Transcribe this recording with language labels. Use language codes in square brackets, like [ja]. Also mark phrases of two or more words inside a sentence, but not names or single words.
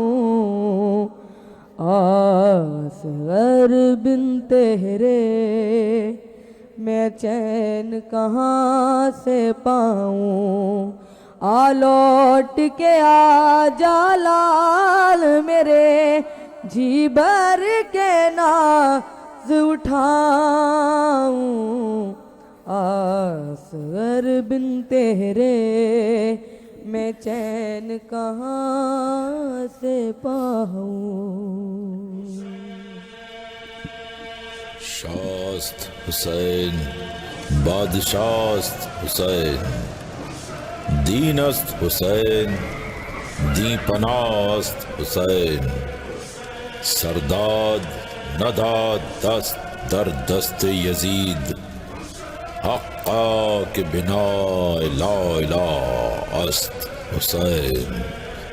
[ur] اصغر بن تیرے میں چین کہاں سے پاؤں آ لوٹ کے آ جا لال میرے جی بھر کے ناز اٹھاؤں اصغر بن تیرے میں چین کہاں سے پاؤں [fa] شاست حسین بادشاست حسین دین است حسین دی پناست حسین سرداد نداد دست در دست یزید حقا کہ بنا لا الہ است حسین